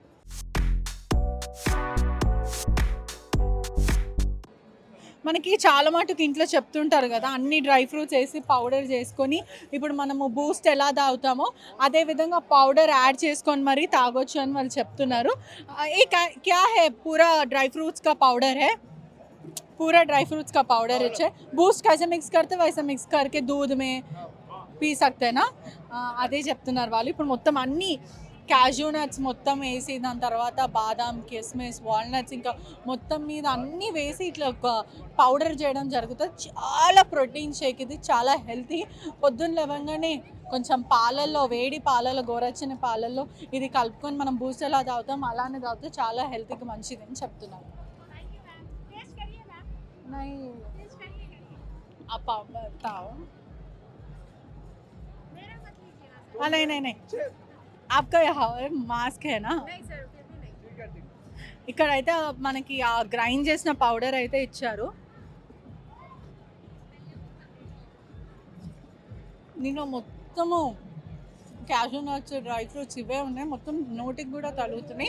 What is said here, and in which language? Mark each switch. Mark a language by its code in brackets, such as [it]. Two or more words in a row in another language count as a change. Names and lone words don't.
[te] మనకి చాలా మటుకు ఇంట్లో చెప్తుంటారు కదా, అన్ని [en] dry fruits [te] వేసి పౌడర్ చేసుకొని ఇప్పుడు మనము బూస్ట్ ఎలా తాగుతామో అదే విధంగా పౌడర్ యాడ్ చేసుకొని మరీ తాగొచ్చు అని వాళ్ళు చెప్తున్నారు. [hi] ये क्या है, पूरा [en] dry fruits [hi] का पाउडर है, पूरा [en] dry fruits [hi] का पाउडर है. बूस्ट कैसे मिक्स करते वैसे मिक्स करके दूध में पी सकते हैं ना. [te] అదే చెప్తున్నారు వాళ్ళు. ఇప్పుడు మొత్తం అన్ని [en] cashew nuts [te] మొత్తం వేసి, దాని తర్వాత బాదాం, కిస్మిస్, వాల్నట్స్, ఇంకా మొత్తం మీద అన్నీ వేసి ఇట్లా ఒక పౌడర్ చేయడం జరుగుతుంది. చాలా [en] protein shake [te] ఇది, చాలా హెల్తీ. పొద్దున్న లేవగానే కొంచెం పాలల్లో, వేడి పాలల్లో, గోరచ్చని పాలల్లో ఇది కలుపుకొని మనం బూస్ట్ ఎలా తాగుతాం అలానే తాగితే చాలా హెల్తీకి మంచిది అని చెప్తున్నారు. [hi] नहीं आप बताओ. नहीं आपका यहाँ मास्क है ना. [te] ఇక్కడైతే మనకి ఆ గ్రైండ్ చేసిన పౌడర్ అయితే ఇచ్చారు. దీనిలో మొత్తము [en] cashew nuts, dry fruits [te] ఇవే ఉన్నాయి. మొత్తం నోటికి కూడా తగులుతున్నాయి.